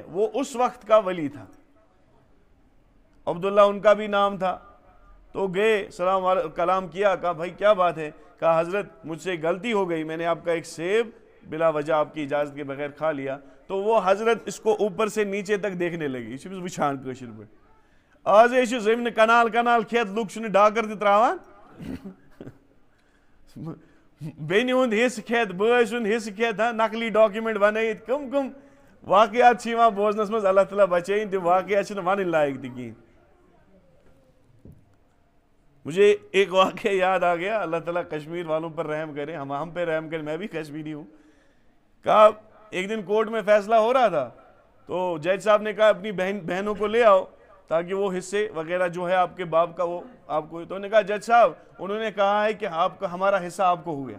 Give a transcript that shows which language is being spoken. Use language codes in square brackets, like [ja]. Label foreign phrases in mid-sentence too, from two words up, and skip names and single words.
[ur] وہ اس وقت کا ولی تھا، عبداللہ ان کا بھی نام تھا۔ تو گئے، سلام کلام کیا، کہا بھائی کیا بات ہے؟ کہا حضرت مجھ سے غلطی ہو گئی، میں نے آپ کا ایک سیب بلا وجہ آپ کی اجازت کے بغیر کھا لیا۔ تو وہ حضرت اس کو اوپر سے نیچے تک دیکھنے لگی، [ks] یہ چھو بچھان کشر پہ آج یہ چھو زمین کنال کنال کھیت لوگ چھو ڈاکر تی تراوان بینی ہند حص کھیت بٲژ ہند حص کھیت، نقلی ڈاکیومنٹ بنائیت کم واقعات چھیوان بوزنس مز، اللہ تعالیٰ بچائیں تم واقعات چھن ونن لائق تہ کہیں۔ [ur] مجھے ایک واقعہ یاد آ گیا، اللہ تعالیٰ کشمیر والوں پر رحم کرے، ہم پہ رحم کرے، میں بھی کشمیری ہوں۔ کہا ایک دن کورٹ میں فیصلہ ہو رہا تھا، تو جج صاحب نے کہا اپنی بہنوں کو لے آؤ تاکہ وہ حصے وغیرہ جو ہے آپ کے باپ کا وہ آپ کو، تو نے کہا جج صاحب انہوں نے کہا ہے کہ آپ کا ہمارا حصہ آپ کو ہو گیا۔